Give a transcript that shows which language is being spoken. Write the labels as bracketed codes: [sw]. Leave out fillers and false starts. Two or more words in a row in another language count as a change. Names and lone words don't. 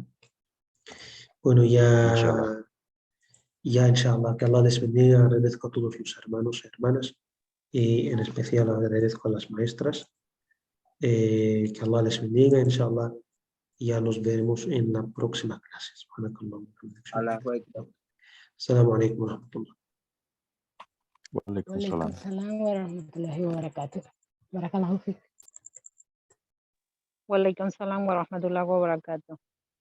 [es] Bueno, ya inshallah, que Allah les bendiga, agradezco a todos los hermanos y hermanas, y en especial agradezco a las maestras. Que Allah les bendiga, inshallah. Ya nos veremos en la próxima clase. [ar] السلام عليكم ورحمة الله. وعليكم السلام. ورحمة الله وبركاته. بارك الله فيك. وعليكم السلام ورحمة الله وبركاته.